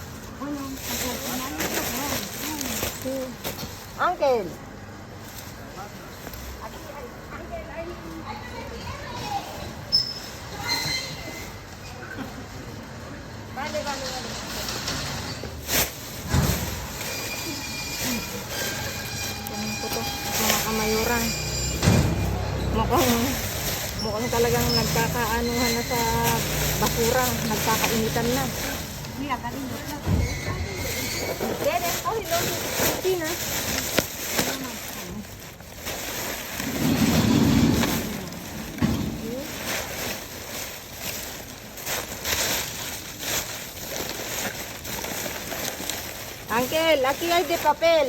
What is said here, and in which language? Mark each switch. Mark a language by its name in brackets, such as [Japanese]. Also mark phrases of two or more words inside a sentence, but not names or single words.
[Spanish] Sí. Ángel. Vale. [Filipino] Tingnan ko to, mga kamayuran. Mukhang talagang nagkakaanuhan na sa basura, nagkakainitan na. [Spanish] Mira, cariño, Dede, cógelo, Cristina. Ángel, aquí hay de papel.